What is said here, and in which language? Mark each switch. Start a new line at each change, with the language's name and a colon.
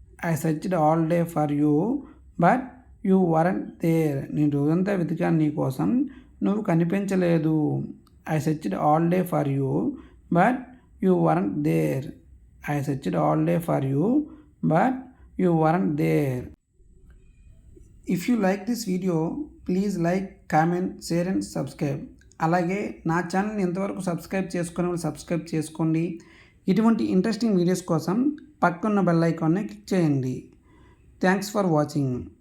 English: I searched all day for you but you weren't there.
Telugu: నేను రోజంతా వెతికాను నీ కోసం నువ్వు కనిపించలేదు.
English: I searched all day for you but you weren't there. I searched all day for you but you weren't there. If you like this video, please like, comment, share and subscribe.
Telugu: అలాగే నా ఛానల్ని ఎంతవరకు subscribe చేసుకునే వాళ్ళు subscribe చేసుకోండి. ఇటువంటి interesting videos కోసం పక్కన్న bell ఐకాన్ని క్లిక్ చేయండి.
English: Thanks for watching.